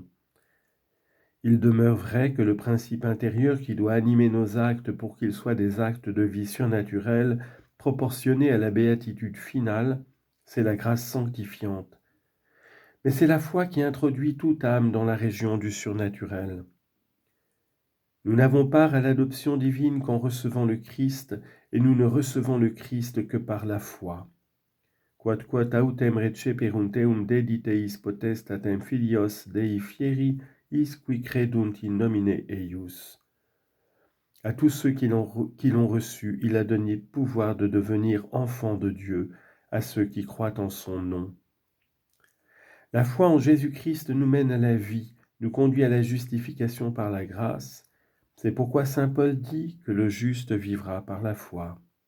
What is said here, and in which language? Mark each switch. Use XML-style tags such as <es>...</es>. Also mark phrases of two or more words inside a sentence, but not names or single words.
<fr>Il demeure vrai que le principe intérieur qui doit animer nos actes pour qu'ils soient des actes de vie surnaturelle, proportionnés à la béatitude finale, c'est la grâce sanctifiante. Mais c'est la foi qui introduit toute âme dans la région du surnaturel. Nous n'avons part à l'adoption divine qu'en recevant le Christ, et nous ne recevons le Christ que par la foi.</fr> <la>Quod autem receperunt dediteis potestatem filios Dei fieri, is qui credunt in nomine eius.</la> <fr>À tous ceux qui l'ont reçu, il a donné pouvoir de devenir enfants de Dieu, à ceux qui croient en son nom. La foi en Jésus-Christ nous mène à la vie, nous conduit à la justification par la grâce. C'est pourquoi saint Paul dit que le juste vivra par la foi.</fr>